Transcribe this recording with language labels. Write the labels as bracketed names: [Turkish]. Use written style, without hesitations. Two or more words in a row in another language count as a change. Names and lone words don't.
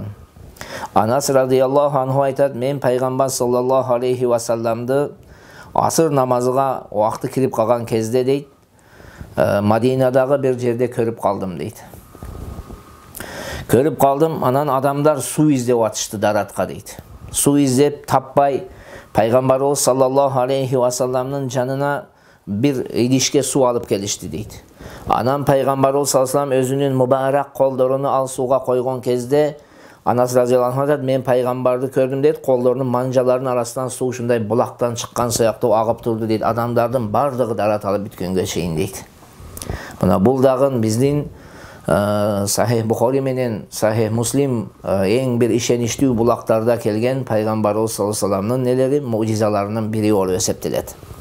[Kyrgyz] Анас радыйаллаху анху айтат: мен пайгамбар саллаллаху алейхи ва салламды асыр намазыга убакты кирип калган кезде дейт, Мадинадагы бир жерде көрүп калдым дейт. Көрүп калдым, анан адамдар суу издеп атышты даратка дейт. Суу издеп таппай Пайгамбарыбыз саллаллаху алейхи ва салламдын жанына бир идишке суу алып келишти дейт. Анан Пайгамбарыбыз саллаллаху алейхи ва саллам өзүнүн мубарак колдоруну ал сууга койгон кезде Анас разыяллаху анху мен пайгамбарды көрдүм дейт, колдорунун манжаларынын арасынан суу ушундай булактан чыккан сыяктуу агып турду дейт. Адамдардын бардыгы дараталып бүткөнгө чейин дейт. Мына бул дагы биздин Сахих Бухари менен Сахих Муслим эң бир ишеничтүү булактарда келген Пайгамбарыбыз саллаллаху алейхи ва салламдын нелери, мужизаларынын бири болуп эсептелет.